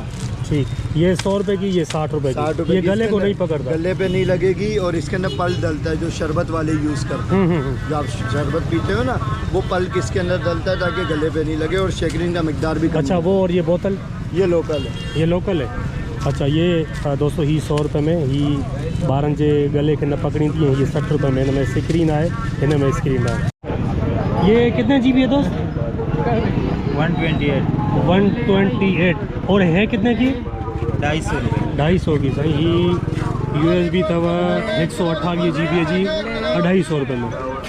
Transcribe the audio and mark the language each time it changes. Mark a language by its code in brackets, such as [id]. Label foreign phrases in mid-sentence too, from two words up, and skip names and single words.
[hi] ठीक। ये 100 रुपये की, ये 60 रुपये की। ये गले को नहीं पकड़ता? गले पे नहीं लगेगी। और इसके अंदर पल डलता है, जो शरबत वाले यूज़ करते हैं। जो आप शरबत पीते हो ना, वो पल किसके अंदर डलता है ताकि गले पे नहीं लगे, और शेकरिंग का मिकदार भी कम। अच्छा, वो और ये बोतल? ये लोकल है। ये लोकल है। अच्छा, ये दोस्तों ही 100 रुपये में, [sd] ही ॿारनि जे गले खे न पकड़ींदी है। [hi] ये 60 रुपये में, [sd] हिन में स्क्रीन है, हिन में स्क्रीन है। [hi] ये कितने GB है दोस्त? 128। 128। और है कितने की? 250 रुपये। [sd] 250 की साईं। ही USB अथव 128 GB है जी, 250 रुपये में।